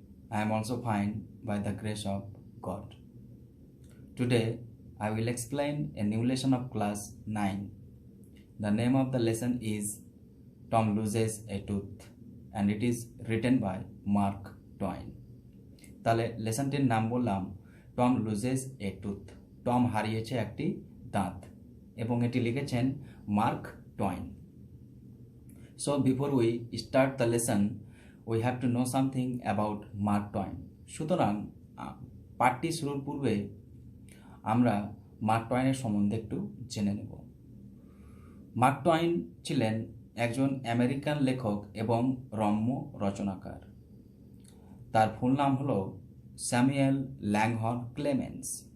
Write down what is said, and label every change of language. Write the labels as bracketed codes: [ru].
[en] I am also fine by the grace of God. Today, I will explain a new lesson of class 9. The name of the lesson is Tom Loses a Tooth and it is written by Mark Twain. [bn] তাহলে লেসনটির নাম বললাম Tom loses এ tooth. Tom হারিয়েছে একটি দাঁত এবং এটি লিখেছেন mark টয়েন। [en] So before we start the lesson, we have to know something about Mark Twain. [bn] সুতরাং পাঠটি শুরুর পূর্বে আমরা মার্ক টয়েনের সম্বন্ধে একটু জেনে নেব। মার্ক টয়েন ছিলেন একজন আমেরিকান লেখক এবং রম্য রচনাকার। তার ফুল নাম হলো স্যামুয়েল ল্যাংহর্ন ক্লেমেন্স।